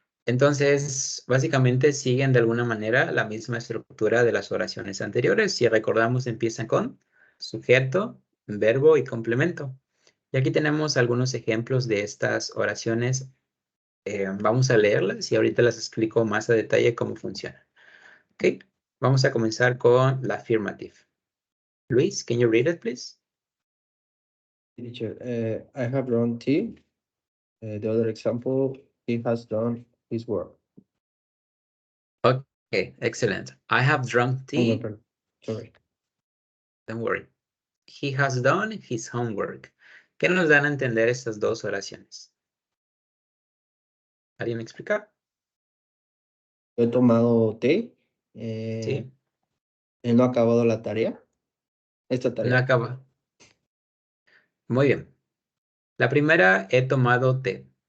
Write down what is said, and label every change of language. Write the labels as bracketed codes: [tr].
[es] Entonces, básicamente siguen de alguna manera la misma estructura de las oraciones anteriores. Si recordamos, empiezan con sujeto, verbo y complemento. Y aquí tenemos algunos ejemplos de estas oraciones. Vamos a leerlas y ahorita las explico más a detalle cómo funcionan. ¿Ok? Vamos a comenzar con la affirmative. [en] Luis, can you read it, please? Teacher, I have drawn tea. The other example, he has done his work. Okay, excellent. I have drunk Oh, tea. no, pardon. Sorry. Don't worry. He has done his homework. [es] ¿Qué nos dan a entender estas dos oraciones? ¿Alguien me explica? He tomado té. Sí. Él no ha acabado la tarea. Esta No tarea. acaba. Muy bien. La primera, he tomado té.